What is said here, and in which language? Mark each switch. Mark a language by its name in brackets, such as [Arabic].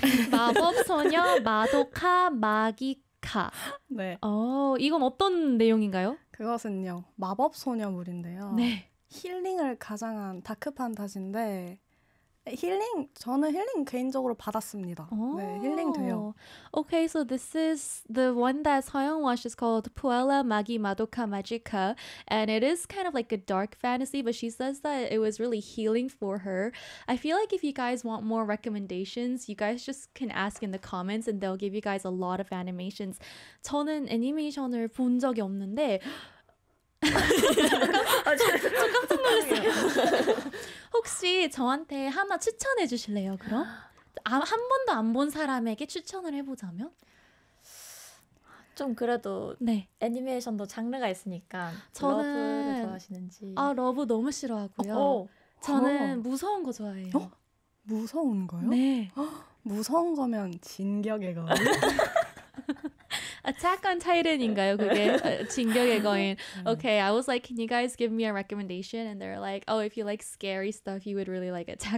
[Korean] 마법소녀 마도카 마기카 네. 이건 어떤 내용인가요? 그것은요, 마법소녀물인데요. 네. 힐링을 가장한 다크판타지인데 힐링, 저는 힐링 개인적으로 받았습니다. 네, 힐링 돼요. [English] Okay, so this is the one that Soyeon watched. It's called Puella Magi Madoka Magica. And it is kind of like a dark fantasy, but she says that it was really healing for her. I feel like if you guys want more recommendations, you guys just can ask in the comments and they'll give you guys a lot of animations. [Korean] 저는 애니메이션을 본 적이 없는데 좀 깜짝 놀랐어요. 혹시 저한테 하나 추천해 주실래요, 그럼? 한 번도 안 본 사람에게 추천을 해보자면? 좀 그래도 네. 애니메이션도 장르가 있으니까 저는 러브를 좋아하시는지 러브 너무 싫어하고요. 저는 무서운 거 좋아해요. 무서운 거요? 네. 무서운 거면 진격의 거울? [English] A Attack on Titan인가요? [Korean] 그게 진격의 거인. [English] Okay, I was like, can you guys give me a recommendation? And they're like, oh, if you like scary stuff, you would really like Attack